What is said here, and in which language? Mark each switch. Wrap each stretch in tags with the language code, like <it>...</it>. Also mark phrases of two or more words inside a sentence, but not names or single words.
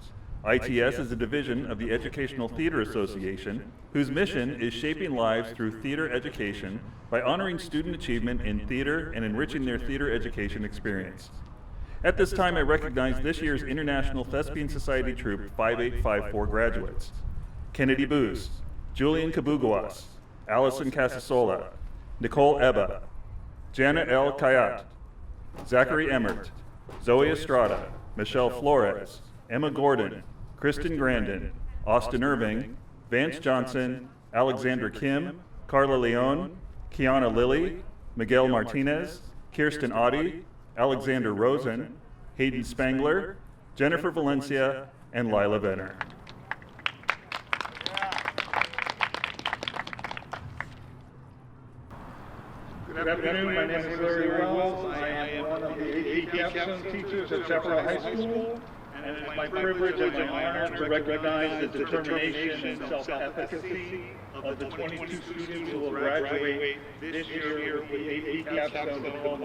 <en>ITS is a division of the Educational Theater Association, whose mission is shaping lives through theater education by honoring student achievement in theater and enriching their theater education experience. At this time, I recognize this year's International Thespian Society Troop 5854 graduates: Kennedy Booz, Julian Kabugawas, Allison Casasola, Nicole Ebba, Jana L. Kayat, Zachary Emmert, Zoe Estrada, Michelle Flores, Emma Gordon, Kristen Grandin, Austin Irving, Vance Johnson, Alexandra Kim, Carla Leon, Kiana Lilly, Miguel Martinez, Kirsten Audi, Alexander Rosen, Hayden Spangler, Jennifer Valencia, and Lila Venner. Good afternoon, my name is Larry Wells. I am one of the AVID capstone teachers at Chaparral High School, and it's my privilege and my honor to recognize the determination and self-efficacy of the 22 students who will graduate this year with AVID capstone diploma.</en>